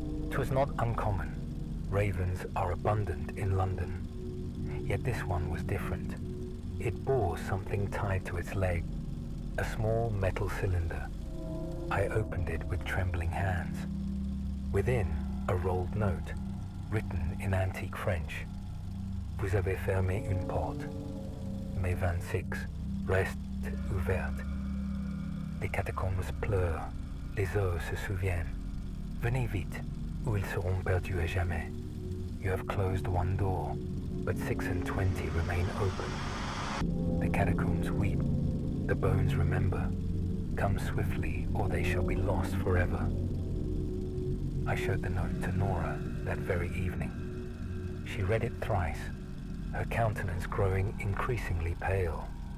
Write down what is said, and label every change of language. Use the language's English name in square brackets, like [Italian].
[English] 'Twas not uncommon. Ravens are abundant in London. Yet this one was different. It bore something tied to its leg, a small metal cylinder. I opened it with trembling hands. Within, a rolled note, written in antique French. [French] Vous avez fermé une porte. Mai 26 reste ouverte. Les catacombes pleurent, les os se souviennent. Venez vite, ou ils seront perdus à jamais. [English] You have closed one door, but 6 and 20 remain open. The catacombs weep, the bones remember. Come swiftly, or they shall be lost forever. I showed the note to Nora that very evening. She read it thrice, her countenance growing increasingly pale.